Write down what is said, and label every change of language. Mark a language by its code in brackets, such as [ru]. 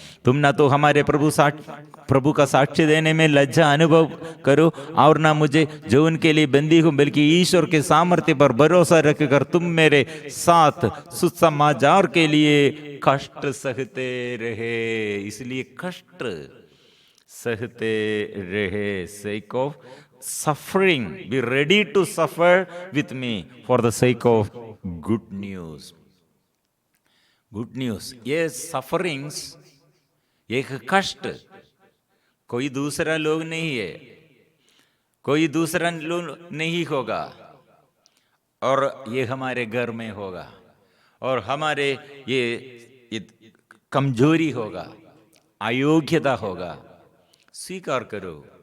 [hi] तुम ना तो हमारे प्रभु का साक्ष्य देने में लज्जा अनुभव करो, और ना मुझे जो उनके लिए बंदी हूं, बल्कि ईश्वर के सामर्थ्य पर भरोसा रखकर तुम मेरे साथ सुसमाचार के लिए कष्ट सहते रहे। इसलिए कष्ट सहते रहे। [en] sake of suffering, be ready to suffer with me for the sake of good news. Good news. [hi] ये सफरिंग्स, एक कष्ट कोई दूसरा लोग नहीं है, कोई दूसरा लोग नहीं होगा, और ये हमारे घर में होगा, और हमारे ये कमजोरी होगा, अयोग्यता होगा। स्वीकार करो।